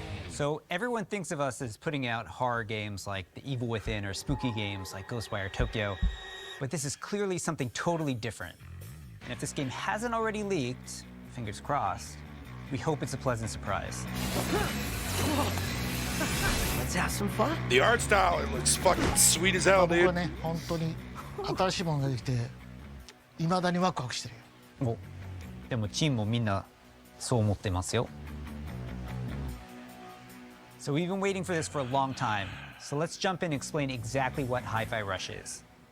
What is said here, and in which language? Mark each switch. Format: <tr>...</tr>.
<en>So everyone thinks of us as putting out horror games like The Evil Within or spooky games like Ghostwire Tokyo, but this is clearly something totally different. And if this game hasn't already leaked, fingers crossed, we hope it's a pleasant surprise. Let's have some fun. The art style, it looks fucking sweet as hell,</en> <ja>僕はね、本当に新しいものができて、未だにワクワクしてるよ。お、でもチームもみんなそう思ってますよ。</ja> <en>So we've been waiting for this for a long time. So let's jump in and explain exactly what Hi-Fi Rush is.</en>